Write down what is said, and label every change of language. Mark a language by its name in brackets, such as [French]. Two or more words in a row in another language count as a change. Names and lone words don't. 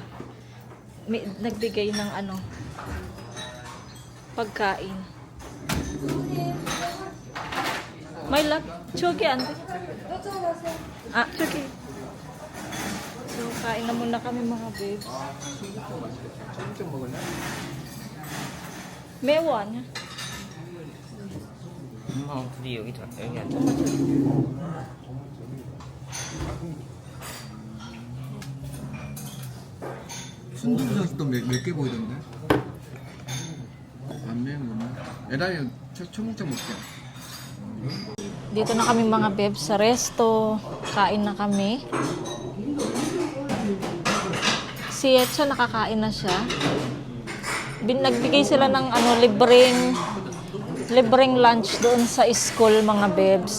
[Filipino] Nagbigay ng pagkain. [English] My love, [Korean] 저기 앉아. Chogi. [Filipino] So, kain na muna kami mga babes. [Korean] 좀 먹을래? 매워. 둘이 여기 앉아. 순두부젓도 몇 개 보이던데? 안 매운 거네. 에라이 청국장 먹자. [Filipino] Dito na kami mga bebs sa resto. Kain na kami. Si Etcha nakakain na siya. Nagbigay sila ng libreng lunch doon sa school mga bebs.